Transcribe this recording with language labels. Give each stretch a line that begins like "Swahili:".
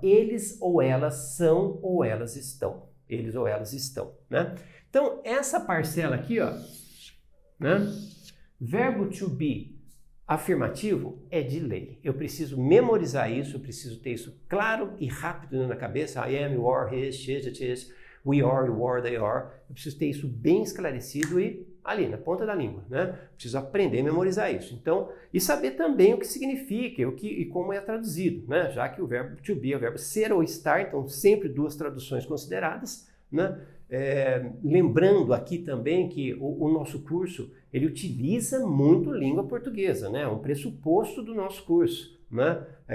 Portuguese: Eles ou elas são ou elas estão. Eles ou elas estão, né? Então, essa parcela aqui, ó, né? Verbo to be afirmativo é de lei. Eu preciso memorizar isso, eu preciso ter isso claro e rápido na cabeça.
English: I am, you are, he is, she is, it is, we are, you are, they are.
Portuguese: Eu preciso ter isso bem esclarecido e ali, na ponta da língua, né? Preciso aprender a memorizar isso. Então, e saber também o que significa e como é traduzido, né? Já que o verbo to be é o verbo ser ou estar, então sempre duas traduções consideradas, né? Lembrando aqui também que o nosso curso, ele utiliza muito língua portuguesa, né? É um pressuposto do nosso curso, né?